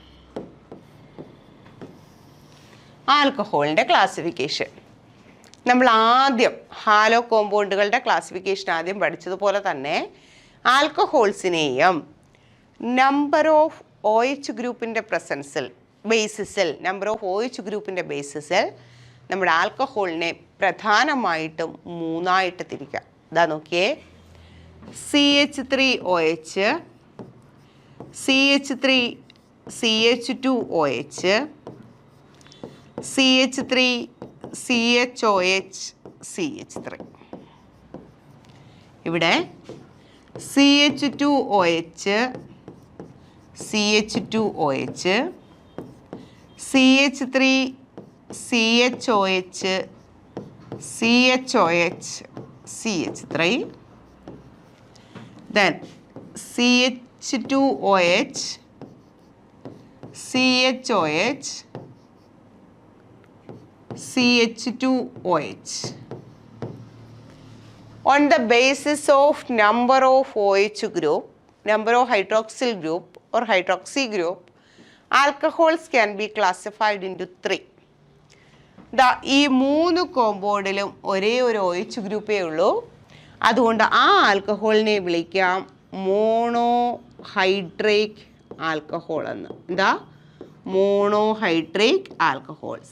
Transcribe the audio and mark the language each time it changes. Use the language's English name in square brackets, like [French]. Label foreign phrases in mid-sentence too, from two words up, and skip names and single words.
[Malayalam] ആൽക്കഹോളിൻ്റെ ക്ലാസിഫിക്കേഷൻ നമ്മൾ ആദ്യം ഹാലോ കോമ്പൗണ്ടുകളുടെ ക്ലാസിഫിക്കേഷൻ ആദ്യം പഠിച്ചതുപോലെ തന്നെ ആൽക്കഹോൾസിനെയും [English] number of [Malayalam] OH ഗ്രൂപ്പിൻ്റെ പ്രസൻസിൽ [English] number of [Malayalam] OH ഗ്രൂപ്പിൻ്റെ ബേസിസിൽ നമ്മുടെ ആൽക്കഹോളിനെ പ്രധാനമായിട്ടും 3ആയിട്ട് തിരിക്കാം. ഇതാ നോക്കിയേ, [English] CH3OH, CH3CH2OH, CH3CHOH, CH3. [Malayalam] ഇവിടെ CH2OH, CH2OH, CH3CHOH, CHOH, CH3, then CH2OH, CHOH, [English] CH2OH. On the basis of number of OH group, number of hydroxyl group or hydroxy group, alcohols can be classified into 3. [Malayalam] ഈ 3 കോമ്പൗണ്ടിലും ഒരേ ഒരു OH ഗ്രൂപ്പേ ഉള്ളൂ. അതുകൊണ്ട് ആ ആൽക്കഹോളിനെ വിളിക്കാം [English] monohydrate alcohol [Malayalam] എന്ന്. എന്താ? [English] monohydrate alcohols.